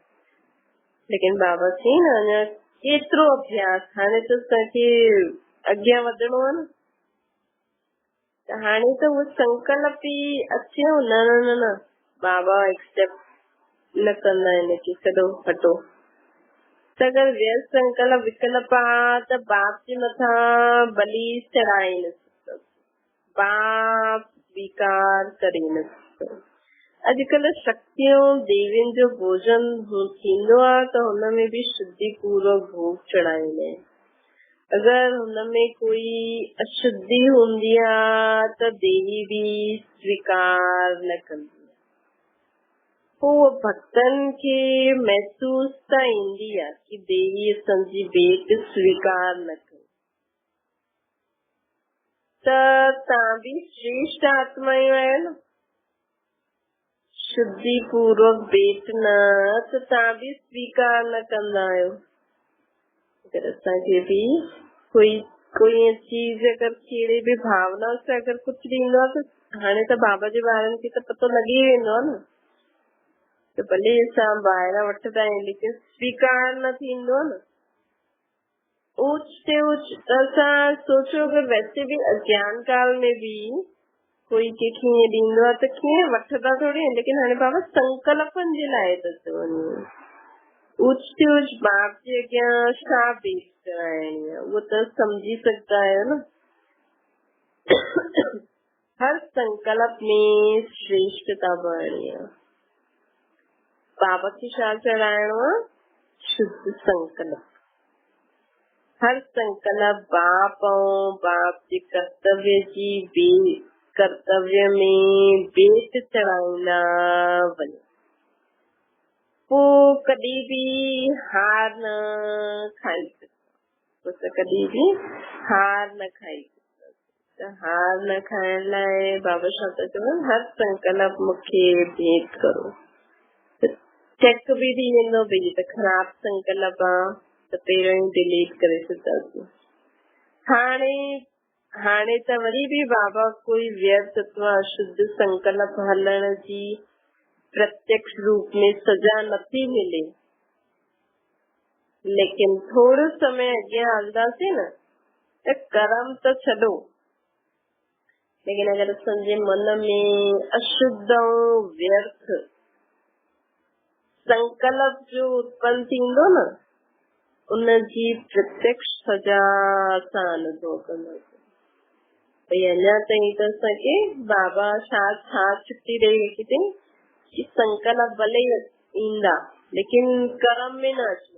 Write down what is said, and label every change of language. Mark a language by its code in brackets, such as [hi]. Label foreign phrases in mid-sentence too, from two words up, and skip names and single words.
[sd] लेकिन बाबा चई न अञा केतिरो अभ्यास, हाणे त असांखे अॻियां वधणो आहे न, त हाणे त उहो संकल्प ई अचेव न न न बाबा एक्सेप्ट न कंदा आहिनि कि छॾो हटो। त अगरि व्यर्थ संकल्प विकल्प आहे त बाप जे मथां बलि चढ़ाए न सघंदासीं, बाप स्वीकार करे न सघंदासीं। अॼुकल्ह शक्तियूं देवियुनि जो भोजन थींदो आहे त हुनमें बि शुद्धि पूर्वक भोग चढ़ाईंदा आहिनि। अगरि हुनमें कोई अशुद्धि हूंदी आहे त देवी बि स्वीकार न कंदी। पोइ भक्तनि खे महसूस त ईंदी आहे कि देवी असांजी भेंट स्वीकार न कई। त तव्हां बि श्रेष्ठ आत्मायूं आहियो न, शुद्धि पूर्वक भेट न त तव्हां बि स्वीकार न कंदा आहियो। अगर असांखे बि कोई चीज अगर कहिड़ी बि भावना सां अगर कुछ ॾींदो आहे त हाणे त बाबा जे ॿारनि खे त पतो लॻी वेंदो आहे न, त भले असां ॿाहिरां वठंदा आहियूं लेकिन स्वीकार न थींदो आहे न। ऊच ते ऊच असां सोचो अगर [hi] वैसे भी अज्ञान काल में भी [sd] कोई कंहिंखे ईअं ॾींदो आहे त कीअं वठंदा थोरी आहिनि, लेकिन हाणे बाबा संकल्पनि जे लाइ था चवनि। ऊच ते ऊच बाप जे अॻियां छा पेश कराइणी आहे उहो त सम्झी सघंदा आहियो न। हर संकल्प में श्रेष्ठता भरणी आहे। बाबा खे छा चढ़ाइणो आहे? शुद्ध संकल्प। हर संकल्प बाप ऐं बाप जे कर्तव्य में भेट चढ़ाईंदा वञो। पोइ कॾहिं बि हार न खाई सघंदा, कॾहिं बि हार न खाई सघंदा। त हार न खाइण लाइ बाबा छा था चवनि? हर संकल्प मूंखे भेट करो। चेक बि थी वेंदो भई त ख़राब संकल्प आहे त पहिरियों ई डिलीट करे छॾंदासीं। हाणे त वरी बि बाबा कोई व्यर्थ अथवा अशुद्ध संकल्प हलण जी प्रत्यक्ष रूप में सजा नथी मिले, लेकिन थोड़ो समय अॻियां हलंदासीं न त कर्म त छॾो, लेकिन अगर असांजे मन में अशुद्ध ऐं व्यर्थ संकल्प जो उत्पन्न थींदो न, उनजी प्रत्यक्ष सजा असां अनुभव कंदासीं। भई अञा ताईं त असांखे बाबा छा छुट्टी ॾेई रखी अथई कि संकल्प भले ईंदा लेकिन कर्म में न अचो।